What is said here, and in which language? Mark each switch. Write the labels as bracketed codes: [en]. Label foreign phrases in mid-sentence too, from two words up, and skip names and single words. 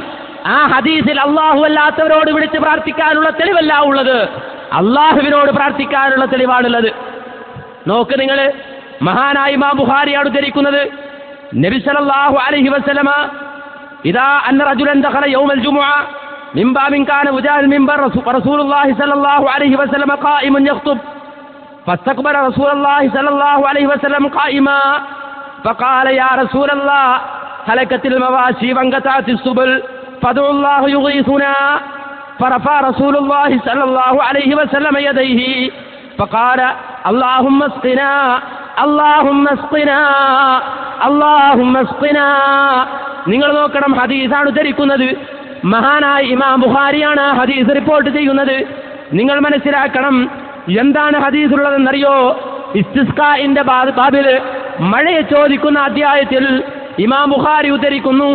[ml] ആ ഹദീസിൽ അള്ളാഹു അല്ലാത്തവരോട് വിളിച്ച് പ്രാർത്ഥിക്കാനുള്ള തെളിവല്ല ഉള്ളത്, അള്ളാഹുവിനോട് പ്രാർത്ഥിക്കാനുള്ള തെളിവാണുള്ളത്. നോക്ക് നിങ്ങൾ, മഹാനായ ഇമാം ബുഖാരിയാണ് ഉദ്ധരിക്കുന്നത്, [ar] النبي صلى الله عليه وسلم إذ أن رجلا دخل يوم الجمعة من باب كان وجاه منبر رسول الله صلى الله عليه وسلم قائم يخطب فاستقبل رسول الله صلى الله عليه وسلم قائما فقال يا رسول الله هلكت المواشي وانقطعت السبل فادعوا الله يغيثنا فرفع رسول الله صلى الله عليه وسلم يديه فقال اللهم اسقنا اللهم اسقنا اللهم اسقنا. [ml] നിങ്ങൾ നോക്കണം, ഹദീസാണ് ഉദ്ധരിക്കുന്നത്, മഹാനായ ഇമാം ബുഖാരിയാണ് ഹദീസ് റിപ്പോർട്ട് ചെയ്യുന്നത്. നിങ്ങൾ മനസ്സിലാക്കണം എന്താണ് ഹദീസുള്ളതെന്നറിയോ? ഇസ്തിസ്ഖാഇന്റെ ബാബിൽ മഴയെ ചോദിക്കുന്ന അധ്യായത്തിൽ ഇമാം ബുഖാരി ഉദ്ധരിക്കുന്നു.